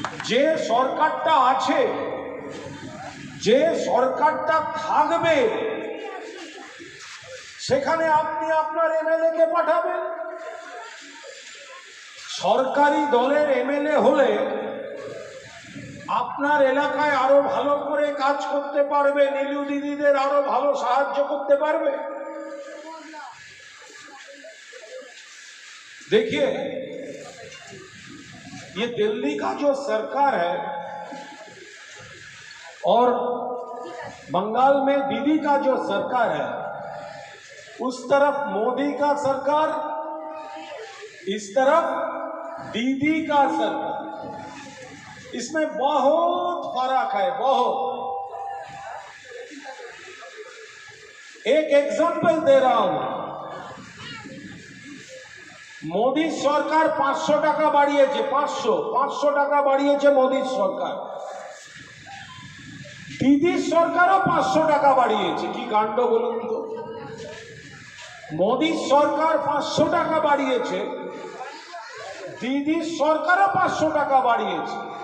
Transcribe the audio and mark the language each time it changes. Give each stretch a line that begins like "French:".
Bangla: যে সরকারটা আছে, যে সরকারটা থাকবে, সেখানে আপনি আপনার এমএলএ কে পাঠাবেন। সরকারি দলের এমএলএ হলে আপনার এলাকায় আরো ভালো করে কাজ করতে পারবে, নীলু দিদিদের আরো ভালো সাহায্য করতে পারবে।
Hindi: देखिए, ये दिल्ली का जो सरकार है और बंगाल में दीदी का जो सरकार है, उस तरफ मोदी का सरकार, इस तरफ दीदी का सरकार, इसमें बहुत फर्क है, बहुत। एक एग्जांपल दे रहा हूं,
Bangla: মোদী সরকার 500 টাকা বাড়িয়েছে, 500 টাকা বাড়িয়েছে মোদী সরকার। দিদির সরকারও 500 টাকা বাড়িয়েছে। কি কাণ্ড বলুন তো, মোদী সরকার 500 টাকা বাড়িয়েছে, দিদির সরকারও 500 টাকা বাড়িয়েছে।